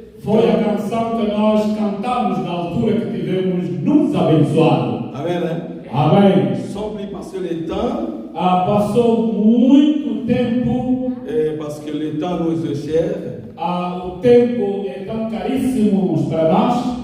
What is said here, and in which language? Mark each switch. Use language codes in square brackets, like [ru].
[pt] Foi a canção que nós cantamos na altura que tivemos nos abençoados. [fr] Amen. [pt] Amém. [fr] Sans plus passer le temps. [pt] Passou muito tempo. [fr] Parce que le temps nous est cher. [pt] O tempo é tão caríssimo para nós.